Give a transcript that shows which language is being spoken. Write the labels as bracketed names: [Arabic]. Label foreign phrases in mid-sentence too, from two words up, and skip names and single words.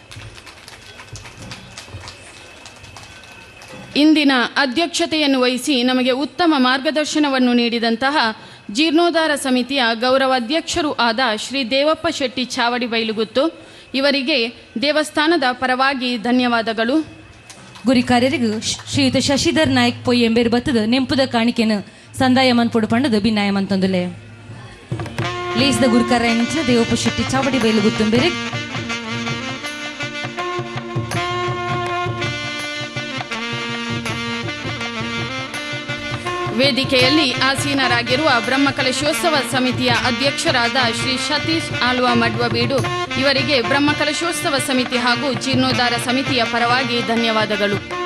[Kannada] ಇಂದಿನ ಅಧ್ಯಕ್ಷತೆಯನ್ನು ವಹಿಸಿ ನಮಗೆ ಉತ್ತಮ ಮಾರ್ಗದರ್ಶನವನ್ನು ನೀಡಿದಂತಹ ಜೀರ್ಣೋದ್ಧಾರ ಸಮಿತಿಯ ಗೌರವ ಅಧ್ಯಕ್ಷರೂ ಆದ ಶ್ರೀ ದೇವಪ್ಪ ಶೆಟ್ಟಿ ಚಾವಡಿ ಬೈಲುಗುತ್ತು ಇವರಿಗೆ ದೇವಸ್ಥಾನದ ಪರವಾಗಿ ಧನ್ಯವಾದಗಳು. [Tulu] ಗುರಿಕಾರ್ಯರಿಗೂ ಶ್ರೀಯುತ ಶಶಿಧರ್ ನಾಯಕ್ ಪೊಯ್ ಎಂಬೇರು ಬತ್ತದ ನೆಂಪುದ ಕಾಣಿಕೆಯನ್ನು ಸಂದಾಯಮನ್ ಪೊಡು ಪಂಡದು ಭಿನ್ನಾಯಮನ್ ತಂದುಲೆ ಲೇಸ್ದ ಗುರಿಕಾರ ಎನ್ನಿಂಚಿನ ದೇವಪ್ಪ ಶೆಟ್ಟಿ ಚಾವಡಿ ಬೈಲುಗುತ್ತು ಬೇರೆ [Kannada] ವೇದಿಕೆಯಲ್ಲಿ ಆಸೀನರಾಗಿರುವ ಬ್ರಹ್ಮಕಲಶೋತ್ಸವ ಸಮಿತಿಯ ಅಧ್ಯಕ್ಷರಾದ ಶ್ರೀ ಸತೀಶ್ ಆಳ್ವ ಮಡ್ವಬೀಡು ಇವರಿಗೆ ಬ್ರಹ್ಮಕಲಶೋತ್ಸವ ಸಮಿತಿ ಹಾಗೂ ಜೀರ್ಣೋದ್ಧಾರ ಸಮಿತಿಯ ಪರವಾಗಿ ಧನ್ಯವಾದಗಳು.